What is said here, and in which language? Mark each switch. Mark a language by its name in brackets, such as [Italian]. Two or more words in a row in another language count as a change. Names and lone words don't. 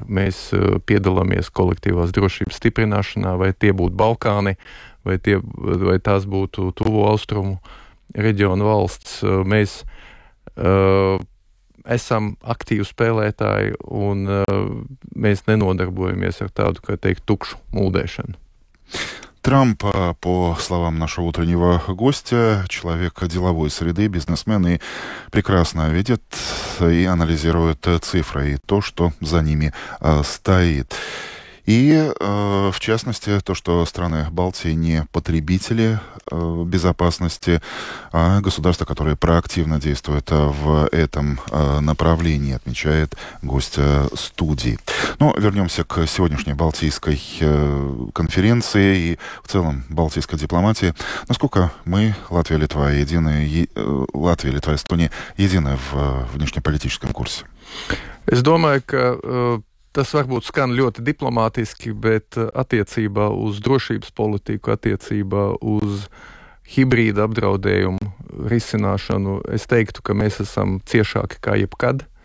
[Latvian] Mēs piedalāmies kolektīvās drošības stiprināšanā, vai tie būtu Balkāni, vai tās būtu Tuvo Austrumu reģionu valsts. Mēs esam aktīvi spēlētāji, un mēs nenodarbojamies ar tādu, kā teikt, tukšu mūdēšanu. [Russian] Трамп, по словам нашего утреннего гостя, человек деловой среды, бизнесмен, и прекрасно видит и анализирует цифры и то, что за ними стоит. И, в частности, то, что страны Балтии не потребители безопасности, а государства, которые проактивно действуют в этом направлении, отмечает гость студии. Но вернемся к сегодняшней Балтийской конференции и в целом балтийской дипломатии. Насколько мы, Латвия, Литва, Латвия, Литва, Эстония, едины в внешнеполитическом курсе? [Latvian] Es domāju, ka tas varbūt skan ļoti diplomātiski, bet attiecībā uz drošības politiku, attiecībā uz hibrīda apdraudējumu risināšanu, es teiktu, ka mēs esam ciešāki kā jebkad.